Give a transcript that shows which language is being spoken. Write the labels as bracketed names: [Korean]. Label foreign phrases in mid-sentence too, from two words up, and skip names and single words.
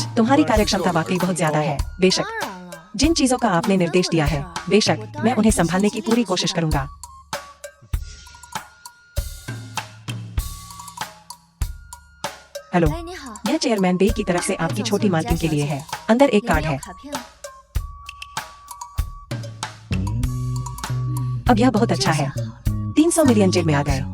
[Hindi] तुम्हारी कार्यक्षमता वाकई बहुत ज्यादा है। बेशक [Chinese] 当然了， [Hindi] जिन चीजों का आपने निर्देश दिया है, बेशक मैं उन्हें संभालने की पूरी कोशिश करूंगा। हेलो, [Chinese] 哎，你好， [Hindi] यह चेयरमैन बे की तरफ से आपकी छोटी मालकिन के लिए है। अंदर एक [Chinese] 里 [Hindi] कार्ड [Chinese] 面 [Hindi] है। [Chinese] 有卡片。 [Hindi] अब यह बहुत अच्छा है। 300 मिलियन जेब में आ गए।